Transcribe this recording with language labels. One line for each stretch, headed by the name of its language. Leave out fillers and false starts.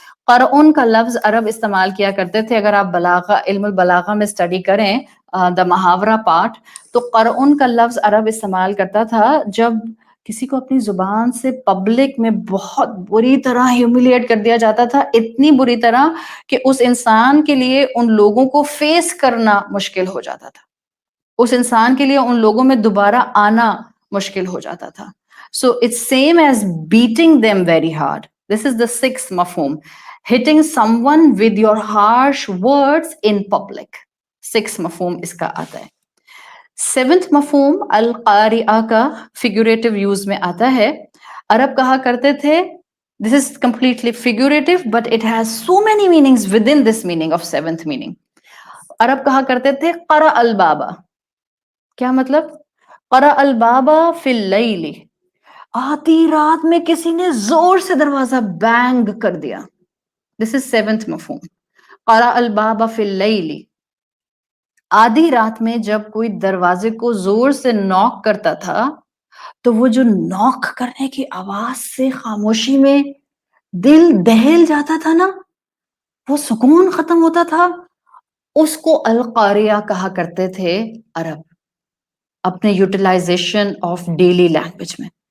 Urdu: قرعن کا لفظ عرب استعمال کیا کرتے تھے. اگر آپ بلاغہ علم البلاغہ میں اسٹڈی کریں دا محاورہ پارٹ، تو قرعن کا لفظ عرب استعمال کرتا تھا جب کسی کو اپنی زبان سے پبلک میں بہت بری طرح ہیوملیٹ کر دیا جاتا تھا، اتنی بری طرح کہ اس انسان کے لیے ان لوگوں کو فیس کرنا مشکل ہو جاتا تھا، اس انسان کے لیے ان لوگوں میں دوبارہ آنا مشکل ہو جاتا تھا.
English: So it's same as beating them very hard. This is the sixth مفہوم. Hitting someone with your harsh words in public.
Urdu: sixth مفہوم اس کا آتا ہے. سیونتھ مفہوم القاریہ کا فیگوریٹو یوز میں آتا ہے. عرب کہا کرتے تھے
English: this is completely figurative but it has so many meanings within this meaning of seventh meaning.
Urdu: عرب کہا کرتے تھے قرأ البابا. کیا مطلب؟
Arabic: قرأ البابا فی اللیل،
Urdu: آدھی رات میں کسی نے زور سے دروازہ بینگ کر دیا.
English: This is seventh مفہوم.
Arabic: قرأ البابا فی اللیل،
Urdu: آدھی رات میں جب کوئی دروازے کو زور سے نوک کرتا تھا تو وہ جو نوک کرنے کی آواز سے خاموشی میں دل دہل جاتا تھا نا، وہ سکون ختم ہوتا تھا، اس کو القاریہ کہا کرتے تھے عرب اپنے
English: utilization of daily language
Urdu: میں.